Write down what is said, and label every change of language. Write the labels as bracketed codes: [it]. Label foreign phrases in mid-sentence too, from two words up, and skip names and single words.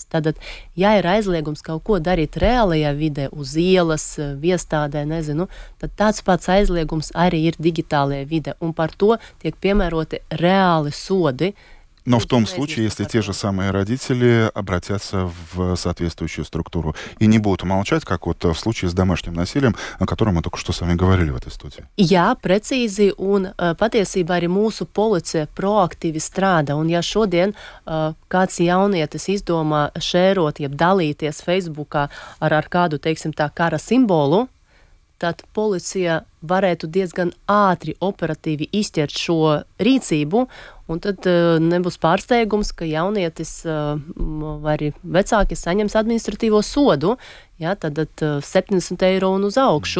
[lv] Tātad, ja ir aizliegums kaut ko darīt reālajā vidē, uz ielas, viestādē, nezinu, tad tāds pats aizliegums arī ir digitālajā vidē, un par to tiek piemēroti reāli sodi. [ru] Но в том случае, если те же самые родители обратятся в соответствующую структуру и не будут молчать, как вот в случае с домашним насилием, о котором мы только что с вами говорили в этой студии. [lv] Jā, precīzi, un patiesībā arī mūsu policija proaktīvi strādā, un ja šodien kāds jaunietis izdomā šērot, jeb dalīties Facebookā ar kādu, teiksim tā, kara simbolu, tad policija varētu diezgan ātri operatīvi izķert šo rīcību, un tad nebūs pārsteigums, ka jaunietis vai arī vecāki saņems administratīvo sodu, ja, tad 70 eiro un uz augšu.